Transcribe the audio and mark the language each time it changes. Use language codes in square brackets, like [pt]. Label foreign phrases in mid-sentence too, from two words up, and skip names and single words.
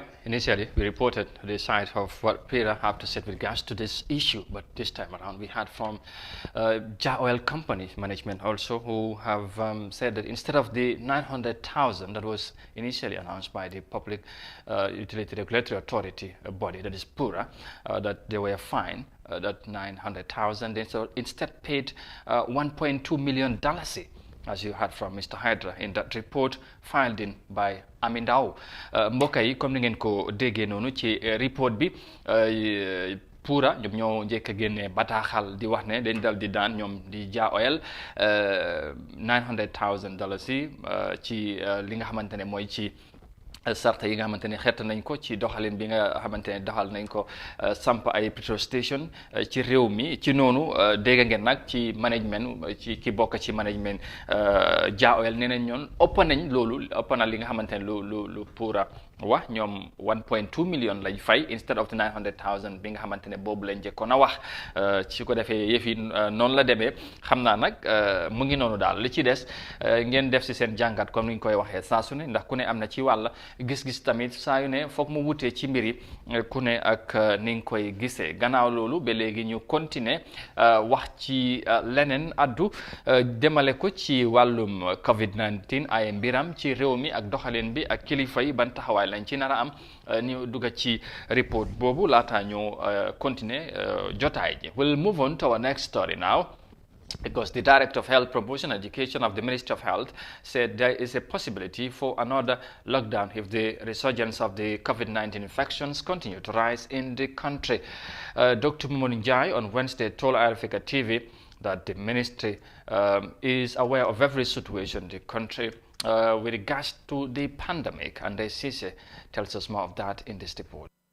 [en] Initially, we reported the side of what Peter have to say with regards to this issue, but this time around we had from Jah Oil Company management also, who have said that instead of the 900,000 that was initially announced by the Public Utility Regulatory Authority body, that is PURA, that they were fined that 900,000, they so instead paid $1.2 million. As you heard from Mr. Hydra in that report filed in by Amin Dao. [wo] Mbokk yi comme ni ngeen ko déggee noonu ci report bi PURA ñoom ñoo njëkk a génne bataaxal di wax ne dañ dal di daan ñoom di Jah Oil $900,000 ci li nga xamante ne mooy ci sarta yi nga xamante ne xett nañ ko ci doxalin bi nga xamante ne doxal nañ ko samp ay [en] petrol station [wo] ci réew mi ci noonu dégg ngeen nag ci management ci ki bokk ci management Jah Oil nee nañ ñoon ëpp nañ loolu ëpp na li nga xamante ne lu PURA wax ñoom 1.2 million lañ fay [en] instead of the 900,000 [wo] bi nga xamante ne boobu lañ njëkkoon a wax ci ko defee yëf yi noonu la demee xam naa nag mu ngi noonu daal li ci des ngeen def si seen jàngat comme ni ñu koy waxee saa su ne ndax ku ne am na ci wàll gis-gis tamit saa yu ne foog mu wutee ci mbir yi ku ne ak ni nga koy gisee gannaaw loolu ba léegi ñu continuer wax ci leneen addu demale ko ci wàllum COVID-19 ay mbiram ci réew mi ak doxalin bi ak kilifa yi ban taxawaay lañ ci nar a am ñu dugg ci report boobu laata ñu continuer jotaay ji. [en] We'll move on to our next story now, because the Director of Health Promotion and Education of the Ministry of Health said there is a possibility for another lockdown if the resurgence of the COVID-19 infections continue to rise in the country. Dr. Momodou Njie on Wednesday told iAfrica TV that the ministry is aware of every situation in the country with regards to the pandemic, and Sise tells us more of that in this report.